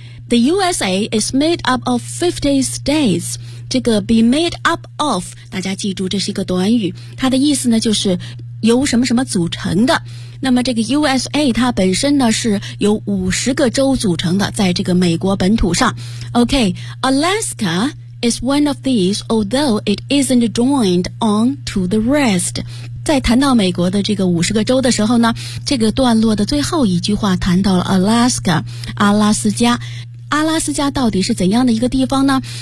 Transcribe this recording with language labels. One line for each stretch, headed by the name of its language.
English: The USA is made up of 50 states.
Chinese: 这个
English: be made up of，
Chinese: 大家记住这是一个短语，它的意思呢就是由什么什么组成的。那么这个 USA 它本身呢是由50个州组成的，在这个美国本土上。
English: OK, Alaska is one of these, although it isn't joined on to the rest.
Chinese: 在谈到美国的这个50个州的时候呢，这个段落的最后一句话谈到了 Alaska, 阿拉斯加。阿拉斯加到底是怎样的一个地方呢？